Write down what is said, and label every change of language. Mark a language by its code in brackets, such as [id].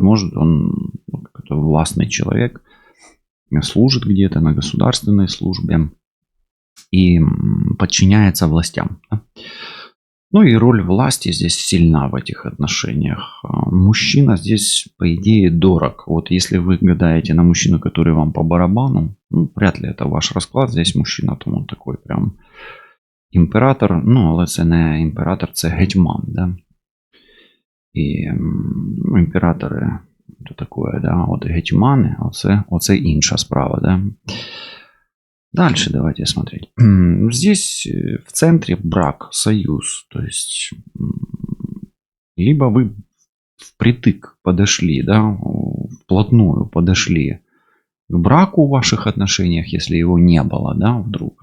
[ru] Может, он какой-то властный человек, служит где-то на государственной службе и подчиняется властям. И роль власти здесь сильна в этих отношениях. Мужчина здесь, по идее, дорог. Вот если вы гадаете на мужчину, который вам по барабану, вряд ли это ваш расклад. Здесь мужчина, там он такой прям імператор. [uk] Але це не імператор, це гетьман, да. І імператори, то таке, да, от гетьмани, оце інша справа, да. [ru] Дальше давайте смотреть. Здесь в центре брак, союз. То есть либо вы впритык подошли, да, вплотную подошли к браку в ваших отношениях, если его не было, да, вдруг.